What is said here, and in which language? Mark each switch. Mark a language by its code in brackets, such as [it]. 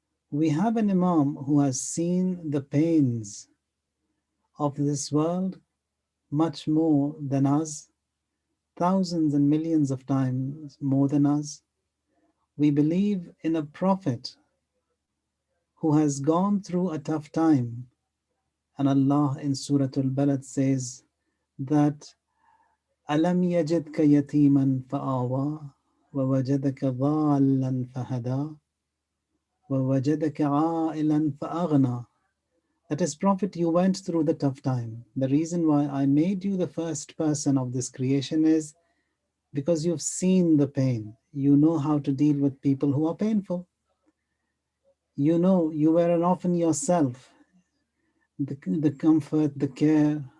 [en] We have an Imam who has seen the pains of this world much more than us, thousands and millions of times more than us. We believe in a prophet who has gone through a tough time. And Allah in Surah Al-Balad says that [ar] أَلَمْ يَجِدْكَ يَتِيمًا فَآوَى وَوَجَدَكَ ضَالًّا فَهَدَى وَوَجَدَكَ عَائِلًا فَأَغْنَى. [en] That is, Prophet, you went through the tough time. The reason why I made you the first person of this creation is because you've seen the pain. You know how to deal with people who are painful. You know, you were an orphan yourself. The comfort, the care